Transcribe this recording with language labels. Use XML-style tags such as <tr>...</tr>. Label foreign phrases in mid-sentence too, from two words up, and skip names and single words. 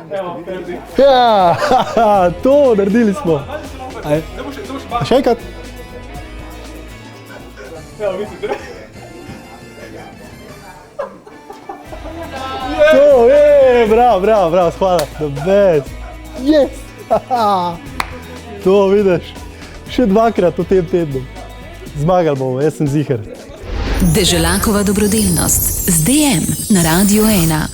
<sl>Evo, Ferdi. Ja, to naredili smo. Zdaj boš Še enkrat? Evo, vidite. To, bravo, hvala,</sl> <en>the best. Yes!</en> <sl>To vidiš, še dvakrat v tem tednu. Zmagali bomo, jaz sem ziher. Deželakova dobrodelnost z DM na Radio 1.</sl>